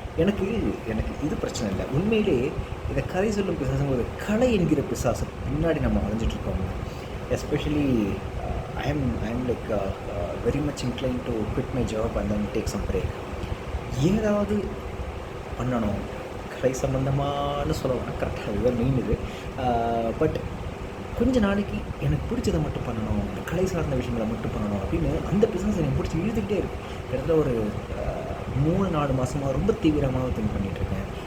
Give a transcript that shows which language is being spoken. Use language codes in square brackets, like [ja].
[ta] எனக்கு இது பிரச்சனை இல்லை. உண்மையிலே இந்த கதை சொல்லும் பிசாசும் ஒரு கலை என்கிற பிசாசு பின்னாடி நம்ம அலைஞ்சிட்ருக்கோம். [en] Especially I am like very much inclined to quit my job and then take some break. [ta] ஏதாவது பண்ணணும், கலை சம்மந்தமானு சொல்லலாம், கரெக்டாக இதுதான் மெயின் இது. பட் கொஞ்ச நாளைக்கு எனக்கு பிடிச்சதை மட்டும் பண்ணணும், கலை சார்ந்த விஷயங்களை மட்டும் பண்ணணும் அப்படின்னு அந்த பிஸ்னஸ் எனக்கு பிடிச்சி இழுத்துக்கிட்டே இருக்குது. கிட்டத்தட்ட ஒரு 3-4 மாதமாக ரொம்ப தீவிரமாக திங்க் பண்ணிகிட்ருக்கேன்.